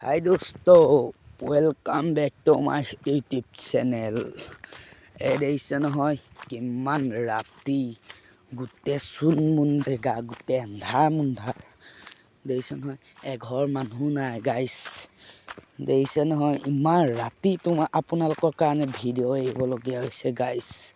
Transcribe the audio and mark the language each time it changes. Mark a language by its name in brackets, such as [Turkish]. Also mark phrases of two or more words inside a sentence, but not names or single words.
[English] Hi दोस्तों, welcome back to my YouTube channel। [Assamese] देখিছে নহয় কিমান ৰাতি গোটেই চুন মুন জেগা গোটেই এন্ধাৰ মুন্ধাৰ। দেখিছে নহয় এঘৰ মানুহ নাই গাইছ। দেখিছে নহয় ইমান ৰাতি আপোনালোকৰ কাৰণে ভিডিঅ' এৰিবলগীয়া হৈছে গাইছ।